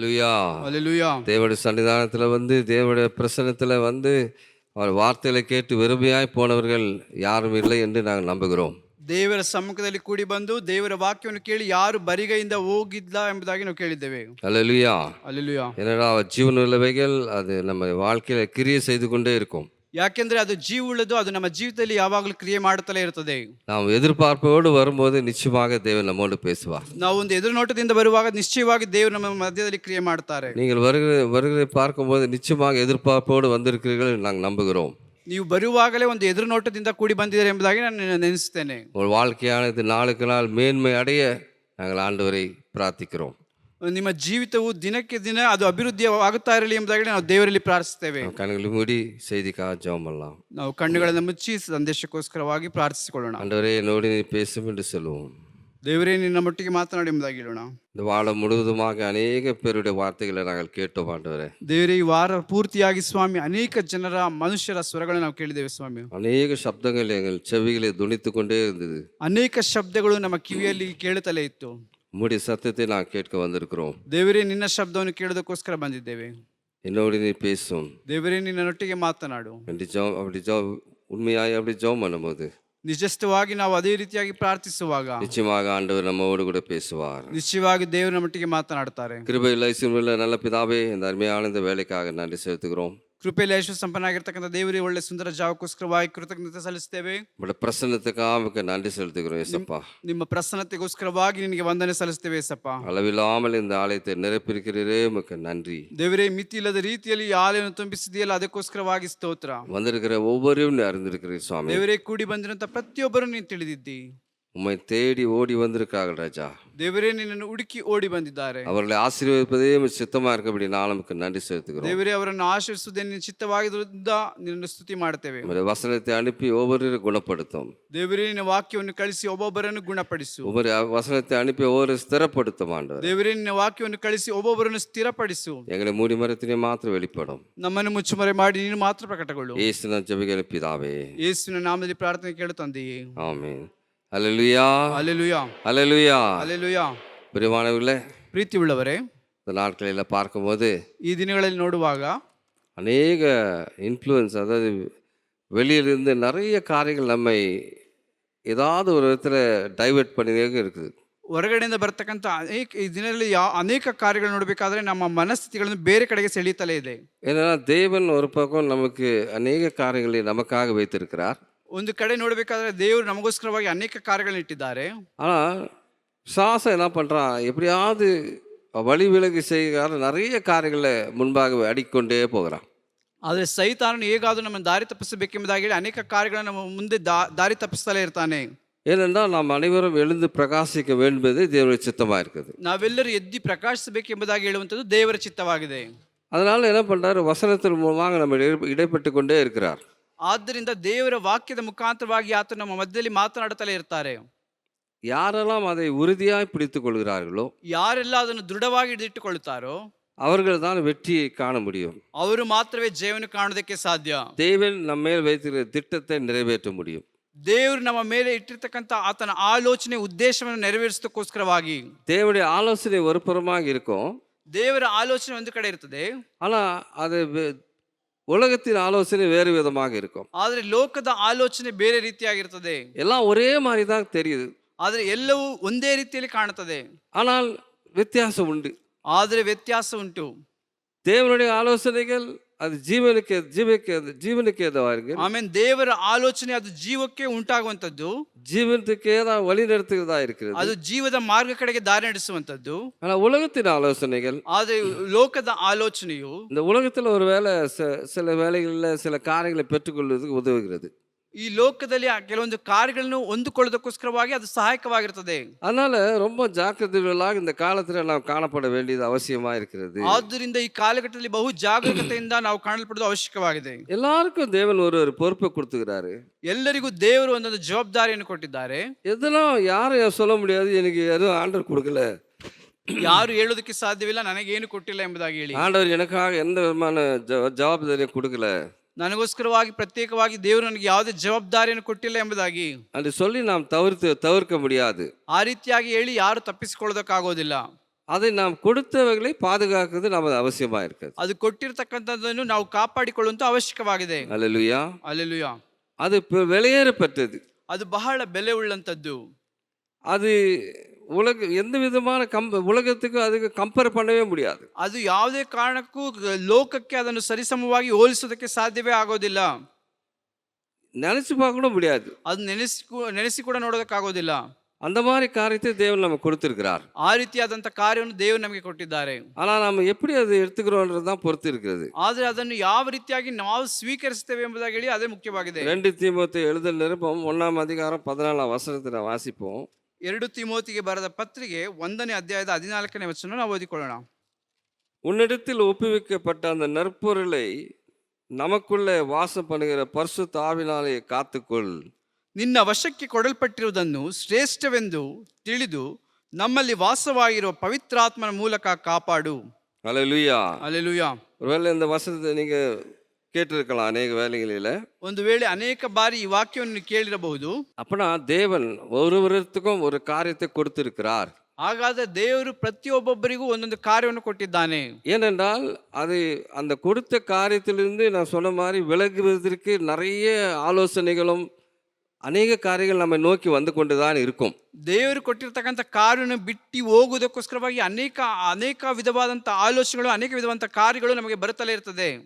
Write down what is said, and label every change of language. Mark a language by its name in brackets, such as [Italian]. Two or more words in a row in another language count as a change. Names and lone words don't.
[Tamil] ஹalleluya. தேவனுடைய சன்னிதானத்துல வந்து தேவனுடைய பிரசன்னத்துல வந்து அவர் வார்த்தைகளை கேட்டு வெறுமையாய் போனவர்கள் யாரும் இல்லை என்று நாங்கள் நம்புகிறோம். [Kannada] ದೇವರ ಸಮ್ಮುಖದಲ್ಲಿ ಕೂಡಿ ಬಂದು ದೇವರ ವಾಕ್ಯವನ್ನು ಕೇಳಿ ಯಾರು ಬರಿಗೈಯಿಂದ ಹೋಗಿಲ್ಲ ಎಂಬುದಾಗಿ ನಾವು ಕೇಳಿದ್ದೇವೆ. [Tamil] ஹல்லேலூயா. [Kannada] ಹalleluya. [Tamil] ஏன்னா ஜீவனுள்ளவைகள் அது நம்ம வாழ்க்கையில கிரியை செய்து கொண்டே இருக்கும். [Kannada] ಯಾಕೆಂದ್ರೆ ಅದು ಜೀವವುಳ್ಳದು, ಅದು ನಮ್ಮ ಜೀವಿತದಲ್ಲಿ ಯಾವಾಗಲೂ ಕ್ರಿಯೆ ಮಾಡುತ್ತಲೇ ಇರುತ್ತದೆ. [Tamil] நாம் எதிர்பார்ப்போடு வரும்போது நிச்சயமாக தேவன் நம்மோடு பேசுவார். [Kannada] ನಾವು ಒಂದು ಎದುರುನೋಟದಿಂದ ಬರುವಾಗ ನಿಶ್ಚಯವಾಗಿ ದೇವರು ನಮ್ಮ ಮಧ್ಯದಲ್ಲಿ ಕ್ರಿಯೆ ಮಾಡ್ತಾರೆ. [Tamil] நீங்கள் வருகிறதை பார்க்கும்போது நிச்சயமாக எதிர்பார்ப்போடு வந்திருக்கிறீர்கள் நாங்கள் நம்புகிறோம். [Kannada] ನೀವು ಬರುವಾಗಲೇ ಒಂದು ಎದುರುನೋಟದಿಂದ ಕೂಡಿ ಬಂದಿದ್ದೀರಿ ಎಂಬುದಾಗಿ ನಾನು ನೆನೆಸುತ್ತೇನೆ. [Tamil] உங்கள் வாழ்க்கையானது நாளுக்கு நாள் மேன்மை அடைய நாங்கள் ஆண்டவரை பிரார்த்திக்கிறோம். [Kannada] ನಿಮ್ಮ ಜೀವಿತವು ದಿನಕ್ಕೆ ದಿನ ಅದು ಅಭಿವೃದ್ಧಿಯಾಗುತ್ತಾ ಇರಲಿ ಎಂಬುದಾಗಿ ನಾವು ದೇವರಲ್ಲಿ ಪ್ರಾರ್ಥಿಸುತ್ತೇವೆ. [Tamil] கண்களை மூடி செய்திக்காக ஜெபம் பண்ணலாம். [Kannada] ನಾವು ಕಣ್ಣುಗಳನ್ನು ಮುಚ್ಚಿ ಸಂದೇಶಕ್ಕೋಸ್ಕರವಾಗಿ ಪ್ರಾರ್ಥಿಸಿಕೊಳ್ಳೋಣ. [Tamil] ஆண்டவரே என்னோடு நீ பேசும் என்று சொல்லுவோம். [Kannada] ದೇವರೇ ನಿನ್ನ ಮಟ್ಟಿಗೆ ಮಾತನಾಡಿ ಎಂಬುದಾಗಿ ಹೇಳೋಣ. [Tamil] இந்த வாரம் முழுவதுமாக அநேக பேருடைய வார்த்தைகளை நாங்கள் கேட்டோம் ஆண்டவரே. [Kannada] ದೇವರೇ ಈ ವಾರ ಪೂರ್ತಿಯಾಗಿ ಸ್ವಾಮಿ ಅನೇಕ ಜನರ ಮನುಷ್ಯರ ಸ್ವರಗಳನ್ನು ನಾವು ಕೇಳಿದ್ದೇವೆ ಸ್ವಾಮಿ. [Tamil] அநேக சப்தங்கள் எங்கள் செவிகளை துணித்து கொண்டே இருந்தது. [Kannada] ಅನೇಕ ಶಬ್ದಗಳು ನಮ್ಮ ಕಿವಿಯಲ್ಲಿ ಕೇಳುತ್ತಲೇ ಇತ್ತು. [Tamil] உம்முடைய சத்தத்தை நான் கேட்க வந்திருக்கிறோம். [Kannada] ದೇವರೇ ನಿನ್ನ ಶಬ್ದವನ್ನು ಕೇಳೋದಕ್ಕೋಸ್ಕರ ಬಂದಿದ್ದೇವೆ. [Tamil] என்னோடு நீ பேசும். [Kannada] ದೇವರೇ ನಿನ್ನೊಟ್ಟಿಗೆ ಮಾತನಾಡು. [Tamil] அப்படி உண்மையாய் அப்படி ஜெபம் பண்ணும்போது [Kannada] ನಿಜಸ್ಥವಾಗಿ ನಾವು ಅದೇ ರೀತಿಯಾಗಿ ಪ್ರಾರ್ಥಿಸುವಾಗ [Tamil] நிச்சயமாக ஆண்டவர் நம்மோடு கூட பேசுவார். [Kannada] ನಿಶ್ಚಯವಾಗಿ ದೇವರು ನಮ್ಮೊಟ್ಟಿಗೆ ಮಾತನಾಡುತ್ತಾರೆ. [Tamil] கிருபையில் ஐஸ்வர்யமுள்ள நல்ல பிதாவே, இந்த அருமையான இந்த வேலைக்காக நன்றி செலுத்துகிறோம். [Kannada] ಕೃಪೆಯಲ್ಲಿ ಐಶ್ವರ್ಯ ಸಂಪನ್ನಾಗಿರ್ತಕ್ಕಂಥ ದೇವರೇ, ಒಳ್ಳೆ ಸುಂದರ ಜಾವಕ್ಕೋಸ್ಕರವಾಗಿ ಕೃತಜ್ಞತೆ ಸಲ್ಲಿಸ್ತೇವೆ. [Tamil] உங்களுடைய பிரசன்னத்துக்காக நன்றி செலுத்துகிறோம் ஏசப்பா. [Kannada] ನಿಮ್ಮ ಪ್ರಸನ್ನತೆಗೋಸ್ಕರವಾಗಿ ನಿನಗೆ ವಂದನೆ ಸಲ್ಲಿಸ್ತೇವೆ ಏಸಪ್ಪ. [Tamil] அளவில்லாமல் இந்த ஆலயத்தை நிரப்பியிருக்கிறீரே, உமக்கு நன்றி. [Kannada] ದೇವರೇ, ಮಿತಿ ಇಲ್ಲದ ರೀತಿಯಲ್ಲಿ ಈ ಆಲಯವನ್ನು ತುಂಬಿಸಿದೆಯಲ್ಲ, ಅದಕ್ಕೋಸ್ಕರವಾಗಿ ಸ್ತೋತ್ರ. [Tamil] வந்திருக்கிற ஒவ்வொருவரும் நீ அறிந்திருக்கிறீர் சுவாமி. [Kannada] ದೇವರೇ, ಕೂಡಿ ಬಂದಿರುವಂತ ಪ್ರತಿಯೊಬ್ಬರು ನೀನು ತಿಳಿದಿದ್ದಿ. [Tamil] உம்மை தேடி ஓடி வந்திருக்காங்க ராஜா. [Kannada] ದೇವರೇ, ನಿನ್ನನ್ನು ಹುಡುಕಿ ಓಡಿ ಬಂದಿದ್ದಾರೆ. [Tamil] அவர்களை ஆசீர்வதிப்பதே சித்தமா இருக்கபடி நான் நமக்கு நன்றி செலுத்துகிறோம். [Kannada] ದೇವರೇ, ಅವರನ್ನು ಆಶೀರ್ವಿಸುವುದೇ ನಿನ್ನ ಚಿತ್ತವಾಗಿರುವುದರಿಂದ ನಿನ್ನನ್ನು ಸ್ತುತಿ ಮಾಡುತ್ತೇವೆ. [Tamil] உம்முடைய வசனத்தை அனுப்பಿ ஒவ்வொருவரையும் குணப்படுத்தும். [Kannada] ದೇವರೇ, ನಿನ್ನ ವಾಕ್ಯವನ್ನು ಕಳಿಸಿ ಒಬ್ಬೊಬ್ಬರನ್ನು ಗುಣಪಡಿಸು. [Tamil] உம்முடைய வசனத்தை அனுப்பி ஒவ்வொரு ஸ்திரப்படுத்தும் ஆண்டவர். [Kannada] ದೇವರೇ, ನಿನ್ನ ವಾಕ್ಯವನ್ನು ಕಳಿಸಿ ಒಬ್ಬೊಬ್ಬರನ್ನು ಸ್ಥಿರಪಡಿಸು. [Tamil] எங்களை மூடி மரத்தினே மாத்திரம் வெளிப்படும். [Kannada] ನಮ್ಮನ್ನು ಮುಚ್ಚುಮರೆ ಮಾಡಿ ನೀನು ಮಾತ್ರ ಪ್ರಕಟಗೊಳ್ಳು. [Tamil] இயேசுவின் ஜெபங்களை பிதாவே. [Kannada] ಯೇಸುವಿನ ನಾಮದಲ್ಲಿ ಪ್ರಾರ್ಥನೆ ಕೇಳು ತಂದೆಯೇ. [Tamil] ஆமென். ஹல்லேலூயா. [Kannada] ಹಲ್ಲೆಲೂಯಾ. [Tamil] ஹல்லேலூயா. [Kannada] ಹಲ್ಲೆಲೂಯಾ. [Tamil] பிரியமானவர்களே, [Kannada] ಪ್ರೀತಿ ಉಳ್ಳವರೇ, [Tamil] இந்த நாட்களில் பார்க்கும்போது [Kannada] ಈ ದಿನಗಳಲ್ಲಿ ನೋಡುವಾಗ [Tamil] அநேக இன்ஃப்ளூயன்ஸ், அதாவது வெளியிலிருந்து நிறைய காரியங்கள் நம்மை ஏதாவது ஒரு விதத்தில் டைவர்ட் பண்ணினே இருக்குது. [Kannada] ಹೊರಗಡೆಯಿಂದ ಬರ್ತಕ್ಕಂಥ ಈ ದಿನದಲ್ಲಿ ಅನೇಕ ಕಾರ್ಯಗಳು ನೋಡಬೇಕಾದ್ರೆ ನಮ್ಮ ಮನಸ್ಥಿತಿಗಳನ್ನು ಬೇರೆ ಕಡೆಗೆ ಸೆಳೀತಲೇ ಇದೆ. [Tamil] ஏன்னா தேவன் ஒரு பக்கம் நமக்கு அநேக காரியங்களை நமக்காக வைத்திருக்கிறார். [Kannada] ಒಂದು ಕಡೆ ನೋಡಬೇಕಾದ್ರೆ ದೇವರು ನಮಗೋಸ್ಕರವಾಗಿ ಅನೇಕ ಕಾರ್ಯಗಳನ್ನ ಇಟ್ಟಿದ್ದಾರೆ. [Tamil] ஆனால் சாசம் என்ன பண்ணுறான், எப்படியாவது வழி விலகி செய்கிற நிறைய காரியங்களை முன்பாக அடிக்கொண்டே போகிறான். [Kannada] ಆದರೆ ಸೈತಾನನು ಹೇಗಾದರೂ ನಮ್ಮ ದಾರಿ ತಪ್ಪಿಸಬೇಕೆಂಬುದಾಗಿ ಹೇಳಿ ಅನೇಕ ಕಾರ್ಯಗಳನ್ನು ನಮ್ಮ ಮುಂದೆ ದಾರಿ ತಪ್ಪಿಸ್ತಲೇ ಇರ್ತಾನೆ. [Tamil] ஏனென்றால் நாம் அனைவரும் எழுந்து பிரகாசிக்க வேண்டுவது தேவனுடைய சித்தமாக இருக்குது. [Kannada] ನಾವೆಲ್ಲರೂ ಎದ್ದು ಪ್ರಕಾಶಿಸಬೇಕೆಂಬುದಾಗಿ ಹೇಳುವಂಥದ್ದು ದೇವರ ಚಿತ್ತವಾಗಿದೆ. [Tamil] அதனால் என்ன பண்ணுறாரு, வசனத்தின் மூலமாக நம்ம இடைப்பட்டு கொண்டே இருக்கிறார். [Kannada] ಆದ್ದರಿಂದ ದೇವರ ವಾಕ್ಯದ ಮುಖಾಂತರವಾಗಿ ಆತ ನಮ್ಮ ಮಧ್ಯದಲ್ಲಿ ಮಾತನಾಡುತ್ತಲೇ ಇರ್ತಾರೆ. [Tamil] யாரெல்லாம் அதை உறுதியாய் பிடித்துக் கொள்கிறார்களோ, [Kannada] ಯಾರೆಲ್ಲ ಅದನ್ನು ದೃಢವಾಗಿ ಹಿಡಿದಿಟ್ಟುಕೊಳ್ಳುತ್ತಾರೋ [Tamil] அவர்கள் தான் வெற்றியை காண முடியும். [Kannada] ಅವರು ಮಾತ್ರವೇ ಜಯವನ್ನು ಕಾಣೋದಕ್ಕೆ ಸಾಧ್ಯ. [Tamil] தேவன் நம்ம மேல் வைத்திருக்கிற திட்டத்தை நிறைவேற்ற முடியும். [Kannada] ದೇವರು ನಮ್ಮ ಮೇಲೆ ಇಟ್ಟಿರ್ತಕ್ಕಂಥ ಆತನ ಆಲೋಚನೆ ಉದ್ದೇಶವನ್ನು ನೆರವೇರಿಸೋದಕ್ಕೋಸ್ಕರವಾಗಿ [Tamil] தேவனுடைய ஆலோசனை ஒரு புறமாக இருக்கும். [Kannada] ದೇವರ ಆಲೋಚನೆ ಒಂದು ಕಡೆ ಇರ್ತದೆ, [Tamil] ஆனால் அது உலகத்தின் ஆலோசனை வேறு விதமாக இருக்கும். [Kannada] ಆದರೆ ಲೋಕದ ಆಲೋಚನೆ ಬೇರೆ ರೀತಿಯಾಗಿರ್ತದೆ. [Tamil] எல்லாம் ஒரே மாதிரி தான் தெரியுது, [Kannada] ಆದರೆ ಎಲ್ಲವೂ ಒಂದೇ ರೀತಿಯಲ್ಲಿ ಕಾಣುತ್ತದೆ, [Tamil] ஆனால் வித்தியாசம் உண்டு. [Kannada] ಆದರೆ ವ್ಯತ್ಯಾಸ ಉಂಟು. [Tamil] தேவனுடைய ஆலோசனைகள் அது ஜீவனுக்கு ஏதா இருக்கு. [Kannada] ಆಮೇಲೆ ದೇವರ ಆಲೋಚನೆ ಅದು ಜೀವಕ್ಕೆ ಉಂಟಾಗುವಂಥದ್ದು, [Tamil] ஜீவனுக்கு ஏதாவது வழி நடத்துகிறதா இருக்கிறது. [Kannada] ಅದು ಜೀವದ ಮಾರ್ಗ ಕಡೆಗೆ ದಾರಿ ನಡೆಸುವಂಥದ್ದು. [Tamil] ஆனால் உலகத்தின் ஆலோசனைகள், [Kannada] ಆದರೆ ಲೋಕದ ಆಲೋಚನೆಯು [Tamil] இந்த உலகத்தில் ஒரு வேலை சில வேலைகளில் சில காரியங்களை பெற்றுக்கொள்வதற்கு உதவுகிறது. [Kannada] ಈ ಲೋಕದಲ್ಲಿ ಕೆಲವೊಂದು ಕಾರ್ಯಗಳನ್ನು ಹೊಂದಿಕೊಳ್ಳೋದಕ್ಕೋಸ್ಕರವಾಗಿ ಅದು ಸಹಾಯಕವಾಗಿರ್ತದೆ. [Tamil] அதனால ரொம்ப ஜாக்கிரதையாக இந்த காலத்துல நாம் காணப்பட வேண்டியது அவசியமா இருக்கிறது. [Kannada] ಆದ್ದರಿಂದ ಈ ಕಾಲಘಟ್ಟದಲ್ಲಿ ಬಹು ಜಾಗರೂಕತೆಯಿಂದ ನಾವು ಕಾಣಲ್ಪಡೋದು ಅವಶ್ಯಕವಾಗಿದೆ. [Tamil] எல்லாருக்கும் தேவன் ஒரு பொறுப்பை கொடுத்துக்கிறாரு. [Kannada] ಎಲ್ಲರಿಗೂ ದೇವರು ಒಂದೊಂದು ಜವಾಬ್ದಾರಿಯನ್ನು ಕೊಟ್ಟಿದ್ದಾರೆ. [Tamil] எதெல்லாம் யாரும் சொல்ல முடியாது, எனக்கு எதுவும் ஆண்டவர் கொடுக்கல, [Kannada] ಯಾರು ಹೇಳೋದಕ್ಕೆ ಸಾಧ್ಯವಿಲ್ಲ ನನಗೇನು ಕೊಟ್ಟಿಲ್ಲ ಎಂಬುದಾಗಿ ಹೇಳಿ. [Tamil] ஆண்டவர் எனக்காக எந்த விதமான ஜவாப்தாரியும் கொடுக்கல, [Kannada] ನನಗೋಸ್ಕರವಾಗಿ ಪ್ರತ್ಯೇಕವಾಗಿ ದೇವರು ನನಗೆ ಯಾವುದೇ ಜವಾಬ್ದಾರಿಯನ್ನು ಕೊಟ್ಟಿಲ್ಲ ಎಂಬುದಾಗಿ [Tamil] ಅಂತ சொல்லி நாம் தவிர்க்க முடியாது. [Kannada] ಆ ರೀತಿಯಾಗಿ ಹೇಳಿ ಯಾರು ತಪ್ಪಿಸಿಕೊಳ್ಳೋದಕ್ಕಾಗೋದಿಲ್ಲ. [Tamil] அதை நாம் கொடுத்தவைகளை பாதுகாக்கிறது நமது அவசியமாக இருக்குது. [Kannada] ಅದು ಕೊಟ್ಟಿರ್ತಕ್ಕಂಥದ್ದನ್ನು ನಾವು ಕಾಪಾಡಿಕೊಳ್ಳುವಂತ ಅವಶ್ಯಕವಾಗಿದೆ. [Tamil] அல்லேலூயா. [Kannada] ಅಲ್ಲೆಲೂಯಾ. [Tamil] அது வெளியேறப்பட்டது. [Kannada] ಅದು ಬಹಳ ಬೆಲೆ ಉಳ್ಳಂತದ್ದು. [Tamil] அது எந்த விதமான உலகத்துக்கு அதுக்கு கம்பேர் பண்ணவே முடியாது. [Kannada] ಅದು ಯಾವುದೇ ಕಾರಣಕ್ಕೂ ಲೋಕಕ್ಕೆ ಅದನ್ನು ಸರಿಸಮವಾಗಿ ಹೋಲಿಸೋದಕ್ಕೆ ಸಾಧ್ಯವೇ ಆಗೋದಿಲ್ಲ. [Tamil] நினைச்சு பார்க்க கூட முடியாது. [Kannada] ಅದು ನೆನೆಸಿ ಕೂಡ ನೋಡೋದಕ್ಕಾಗೋದಿಲ್ಲ. [Tamil] அந்த மாதிரி காரியத்தை தேவன் நமக்கு கொடுத்திருக்கிறார். [Kannada] ಆ ರೀತಿಯಾದಂಥ ಕಾರ್ಯವನ್ನು ದೇವರು ನಮಗೆ ಕೊಟ್ಟಿದ್ದಾರೆ. [Tamil] ஆனா நம்ம எப்படி அதை எடுத்துக்கிறோன்றது தான் பொறுத்து இருக்கிறது. [Kannada] ಆದರೆ ಅದನ್ನು ಯಾವ ರೀತಿಯಾಗಿ ನಾವು ಸ್ವೀಕರಿಸ್ತೇವೆ ಎಂಬುದಾಗಿ ಹೇಳಿ ಅದೇ ಮುಖ್ಯವಾಗಿದೆ. [Tamil] 2 தீமோத்தேயு எழுதின நிருபம் 1ஆம் அதிகாரம் 14ஆம் வசனத்தை வாசிப்போம். [Kannada] 2 ತಿಮೋತಿಗೆ ಬರೆದ ಪತ್ರಿಕೆ 1ನೇ ಅಧ್ಯಾಯದ 14ನೇ ವಚನ ನಾವು ಓದಿಕೊಳ್ಳೋಣ. [Tamil] உன்னிடத்தில் ஒப்புவிக்கப்பட்ட அந்த நற்பொருளை நமக்குள்ளே வாசம் பண்ணுகிற பரிசுத்த ஆவினாலே காத்துக்கொள். [Kannada] ನಿನ್ನ ವಶಕ್ಕೆ ಕೊಡಲ್ಪಟ್ಟಿರುವುದನ್ನು ಶ್ರೇಷ್ಠವೆಂದು ತಿಳಿದು ನಮ್ಮಲ್ಲಿ ವಾಸವಾಗಿರುವ ಪವಿತ್ರಾತ್ಮನ ಮೂಲಕ ಕಾಪಾಡು. [Tamil] அல்லேலூயா. [Kannada] அல்லேಲೂಯಾ. [Tamil] ஒருவேளை இந்த வசனத்தை நீங்க கேட்டிருக்கலாம் அநேக வேளைகளில். [Kannada] ಒಂದು ವೇಳೆ ಅನೇಕ ಬಾರಿ ಈ ವಾಕ್ಯವನ್ನು ಕೇಳಿರಬಹುದು. [Tamil] அப்பனா தேவன் ஒருவருக்கும் ஒரு காரியத்தை கொடுத்திருக்கிறார். [Kannada] ಹಾಗಾದ್ರೆ ದೇವರು ಪ್ರತಿಯೊಬ್ಬೊಬ್ಬರಿಗೂ ಒಂದೊಂದು ಕಾರ್ಯವನ್ನು ಕೊಟ್ಟಿದ್ದಾನೆ. [Tamil] ஏனென்றால் அது அந்த கொடுத்த காரியத்திலிருந்து நான் சொன்ன மாதிரி விலகுவதற்கு நிறைய ஆலோசனைகளும் [Kannada] ಅನೇಕ ಕಾರ್ಯಗಳು ನಮ್ಮ ನೋಕಿ [Tamil] வந்து கொண்டு தான் இருக்கும். [Kannada] ದೇವರು ಕೊಟ್ಟಿರ್ತಕ್ಕಂಥ ಕಾರ್ಯವನ್ನು ಬಿಟ್ಟು ಹೋಗುವುದಕ್ಕೋಸ್ಕರವಾಗಿ ಅನೇಕ ವಿಧವಾದಂಥ ಆಲೋಚನೆಗಳು, ಅನೇಕ ವಿಧವಾದಂಥ ಕಾರ್ಯಗಳು ನಮಗೆ ಬರುತ್ತಲೇ ಇರ್ತದೆ.